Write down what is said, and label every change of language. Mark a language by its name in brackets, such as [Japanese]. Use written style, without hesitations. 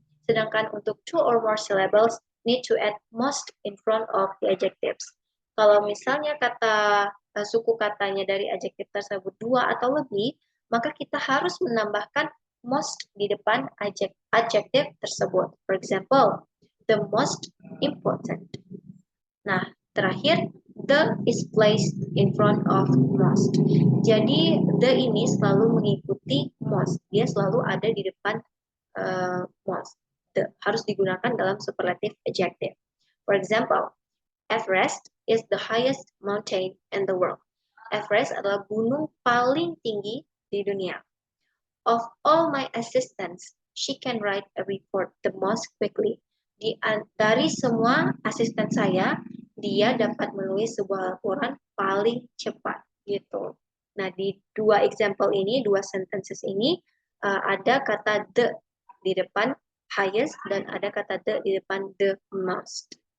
[Indonesian] Sedangkan untuk [English] two or more syllables, need to add most in front of the adjectives. [Indonesian] Kalau misalnya suku katanya dari adjektif tersebut dua atau lebih, maka kita harus menambahkan most di depan adjektif tersebut. [English] For example, the most important. [Indonesian] Nah, terakhir, [English] the is placed in front of most. [Indonesian] Jadi, the ini selalu mengikuti most. Dia selalu ada di depan most. Harus digunakan dalam superlative adjective. [English] For example, Everest is the highest mountain in the world. [Indonesian] Everest adalah gunung paling tinggi di dunia. [English] Of all my assistants, she can write a report the most quickly. [Indonesian] Dari semua asisten saya, dia dapat menulis sebuah laporan paling cepat gitu. Nah, di dua example ini, dua sentences ini ada kata the di depan highest dan ada kata the di depan the most.